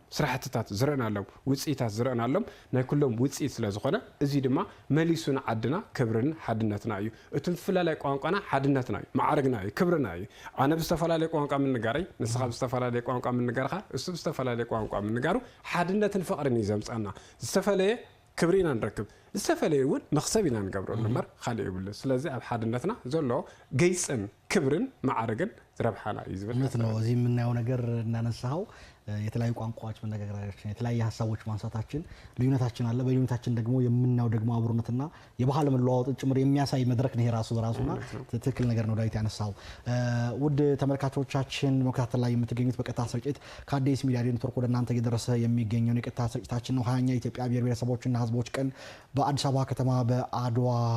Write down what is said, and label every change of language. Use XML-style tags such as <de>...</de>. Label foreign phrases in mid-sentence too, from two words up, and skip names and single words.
<ti>ስራሕትታት ዝረአናሎም ውፅኢታት ዝረአናሎም ናይ ኩሎም ውፅኢት ስለ ዝኾነ እዚ ድማ መሊሱን ዓድና ክብርን ሓድነትና እዩ እቲ ዝፈላለዩ ቋንቋና ሓድነትና እዩ ማዕረግና እዩ ክብርና እዩ ኣነ ብዝተፈላለዩ ቋንቋ ምንጋረይ ንስኻ ብዝተፈላለዩ ቋንቋ ምንጋርኻ እሱ ብዝተፈላለዩ ቋንቋ ምንጋሩ ሓድነትን ፍቕርን እዩ ዘምፃና ዝተፈለየ ክብሪ ኢና ንረክብ ዝተፈለየ እውን መኽሰብ ኢና ንገብረሉ እምበር ካልእ ይብሉ ስለዚ ኣብ ሓድነትና ዘሎ ገይፅን ክብርን ማዕረግን ዝረብሓና እዩ ዝብል</ti> <am>እውነት ነው እዚ የምናየው ነገር እናነሳው የተለያዩ ቋንቋዎች መነጋገራችን የተለያዩ ሀሳቦች ማንሳታችን ልዩነታችን አለ በልዩነታችን ደግሞ የምናየው ደግሞ አብሮነትና የባህል መለዋወጥ ጭምር የሚያሳይ መድረክ ነው ራሱ በራሱና ትክክል ነገር ነው ዳዊት ያነሳው ውድ ተመልካቾቻችን መከታተል ላይ የምትገኙት በቀጥታ ስርጭት ከአዲስ ሚዲያ ኔትወርክ ወደ እናንተ እየደረሰ የሚገኘው የቀጥታ ስርጭታችን ነው 20ኛ የኢትዮጵያ ብሔር ብሔረሰቦችና ህዝቦች ቀን በአዲስ አበባ ከተማ በአድዋ</am>